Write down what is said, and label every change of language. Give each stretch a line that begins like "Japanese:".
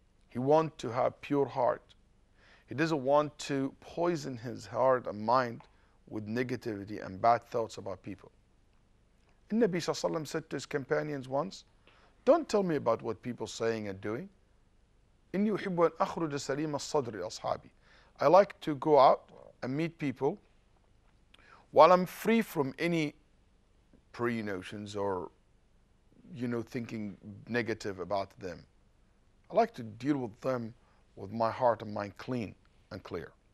English: He wants to have pure heart. He doesn't want to poison his heart and mind with negativity and bad thoughts about people. The Nabi Sallallahu Alaihi Wasallam said to his companions once, "Don't tell me about what people are saying and doing.
Arabic: إني أحب أن أخرج سليم الصدر لأصحابي."
English: I like to go out and meet people while I'm free from any pre-notions or thinking negative about them. I like to deal with them with my heart and mind clean and clear.